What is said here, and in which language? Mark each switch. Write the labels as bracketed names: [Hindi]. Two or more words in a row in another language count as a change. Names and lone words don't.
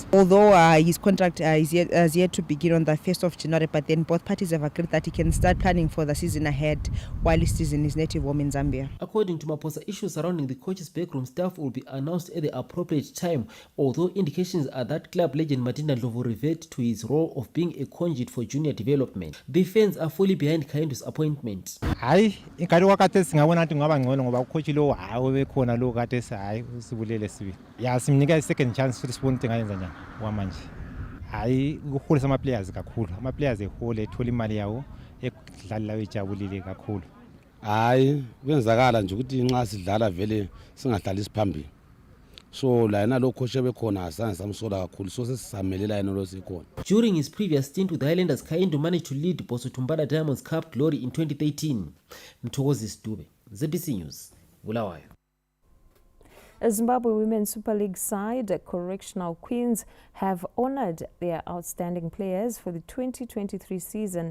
[English] Although his contract has yet to begin on the 1st of January, but then both parties have agreed that he can start planning for the season ahead while he is in his native home in Zambia. According to Maposa, issues surrounding the coach's backroom staff will be announced at the appropriate time, although indications are that club legend Martin Ndlovu will revert to his role of being a conduit for junior development. The fans are fully behind Kaindu's appointment. [North Ndebele] Hayi ingadi wakade singabona ukuthi ngaba ngcono ngoba ucoach lo hawo bekhona lo kade hayi usibulele sibi. Ya simnika i [English] second chance [North Ndebele] futhi sibone ukuthi ngayenza njani kwamanje. Hayi ukuholisa ama players kakhulu. Ama players ehole ethola imali yawo ekudlala wejabulile kakhulu. Hayi kwenzakala nje ukuthi nxa sidlala vele singadlali siphambili. So la yena lo coach bekhona asange samsola kakhulu, so sesisamelela yena lo sikhona. [English] During his previous stint with the Highlanders, Kaindu managed to lead Bosso Tumbada Diamonds Cup glory in 2013. Mthokozi Stube, ZBC News, Bulawayo. A Zimbabwe Women's Super League side, Correctional Queens, have honored their outstanding players for the 2023 season.